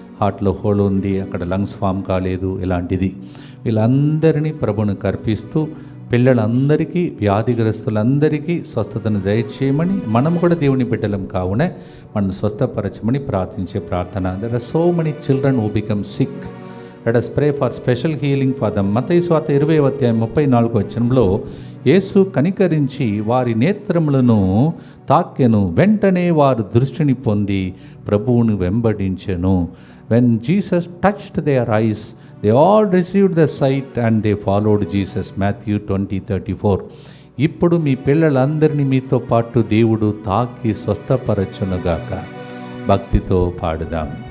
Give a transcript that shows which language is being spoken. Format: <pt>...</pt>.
<te>హార్ట్లో హోల్ ఉంది, అక్కడ లంగ్స్ ఫామ్ కాలేదు, ఇలాంటిది. వీళ్ళందరినీ ప్రభువును కర్పిస్తూ పిల్లలందరికీ, వ్యాధిగ్రస్తులందరికీ స్వస్థతను దయచేయమని, మనం కూడా దేవుని బిడ్డలం కావున మనం స్వస్థపరచమని ప్రార్థించే ప్రార్థన.</te> <en>There are so many children who become sick. Let us pray for special healing for them.</en> <te>మత్తయి సువార్త 20:34 యేసు కనికరించి వారి నేత్రములను తాకెను, వెంటనే వారు దృష్టిని పొంది ప్రభువును వెంబడించెను.</te> <en>When Jesus touched their eyes, they all received the sight and they followed Jesus. Matthew 20:34.</en> <te>ఇప్పుడు మీ పిల్లలందరినీ మీతో పాటు దేవుడు తాకి స్వస్థపరచునుగాక. భక్తితో పాడుదాం.</te>